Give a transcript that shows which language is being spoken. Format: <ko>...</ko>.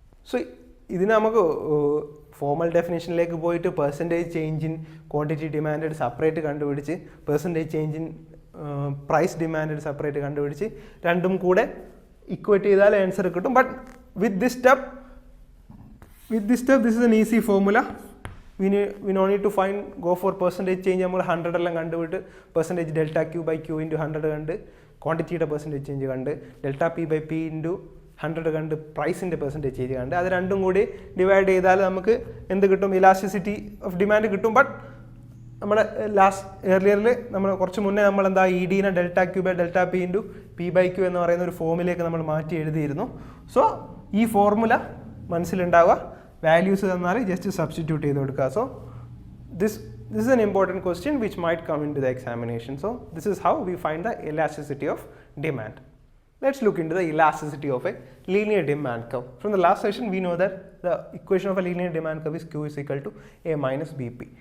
<ml>So ഇതിന് നമുക്ക് formal ഡെഫിനേഷനിലേക്ക് പോയിട്ട് percentage change in quantity demand separate കണ്ടുപിടിച്ച്, percentage change in price demand separate കണ്ടുപിടിച്ച് രണ്ടും കൂടെ ഇക്വേറ്റ് ചെയ്താൽ ആൻസർ കിട്ടും.</ml> <en>But with this step With this step, this is an easy formula. We no need to go for percentage change.</en> <ml>നമ്മൾ 100 എല്ലാം കണ്ടുപിട്ട് percentage delta Q by Q into 100 കണ്ട് ക്വാണ്ടിറ്റിയുടെ percentage change കണ്ട് delta P by P into 100 കണ്ട് പ്രൈസിൻ്റെ percentage change കണ്ട് അത് രണ്ടും കൂടി divide ചെയ്താൽ നമുക്ക് എന്ത് കിട്ടും? ഇലാസ്റ്റിസിറ്റി ഓഫ് ഡിമാൻഡ് കിട്ടും. ബട്ട് നമ്മുടെ ഏർലിയറിൽ നമ്മൾ കുറച്ച് മുന്നേ നമ്മൾ എന്താ E ഡിനെ delta Q by delta P into P by Q എന്ന് പറയുന്ന ഒരു ഫോമിലേക്ക് നമ്മൾ മാറ്റി എഴുതിയിരുന്നു. സോ ഈ ഫോർമുല മനസ്സിലുണ്ടാവുക. വാല്യൂസ് തന്നാൽ ജസ്റ്റ് സബ്സ്റ്റിറ്റ്യൂട്ട് ചെയ്ത് കൊടുക്കുക.</ml> <en>So this is an important question which might come into the examination. So this is how we find the elasticity of demand. Let's look into the elasticity of a linear demand curve. From the last session we know that the equation of a linear demand curve is Q is equal to A minus BP.</en>